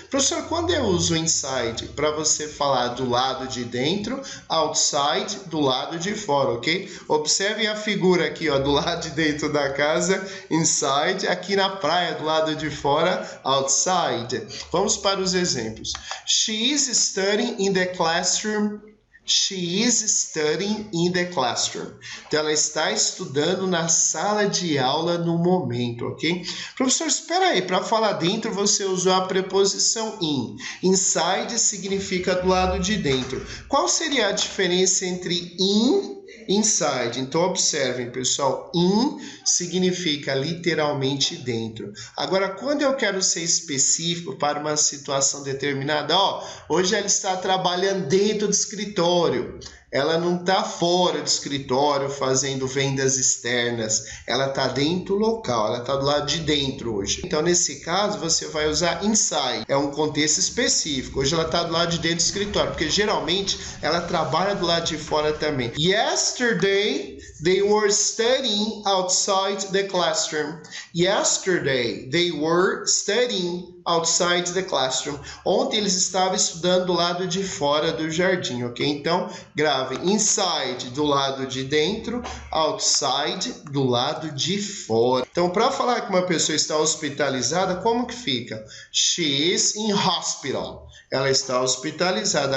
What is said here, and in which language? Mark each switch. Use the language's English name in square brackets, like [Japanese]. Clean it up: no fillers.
[Portuguese] Professor, quando eu uso inside para você falar do lado de dentro, outside do lado de fora, ok? Observem a figura aqui, ó, do lado de dentro da casa, inside, aqui na praia do lado de fora, outside. Vamos para os exemplos. [English] She is studying in the classroom. She is studying in the classroom. [Portuguese] Então, ela está estudando na sala de aula no momento, ok? Professor, espera aí, para falar dentro você usou a preposição in. Inside significa do lado de dentro. Qual seria a diferença entre in e inside? Então, observem, pessoal, in significa literalmente dentro. Agora, quando eu quero ser específico para uma situação determinada, ó, hoje ela está trabalhando dentro do escritório. Ela não está fora do escritório fazendo vendas externas. Ela está dentro do local, ela está do lado de dentro hoje. Então, nesse caso, você vai usar inside. É um contexto específico. Hoje ela está do lado de dentro do escritório, porque geralmente ela trabalha do lado de fora também. [English] Yesterday, they were studying outside the classroom. Yesterday, they were studying outside the classroom. [Portuguese] Ontem eles estavam estudando do lado de fora do jardim, ok? Então, grave inside do lado de dentro, outside do lado de fora. Então, para falar que uma pessoa está hospitalizada, como que fica? [English] She is in hospital. [Portuguese] Ela está hospitalizada.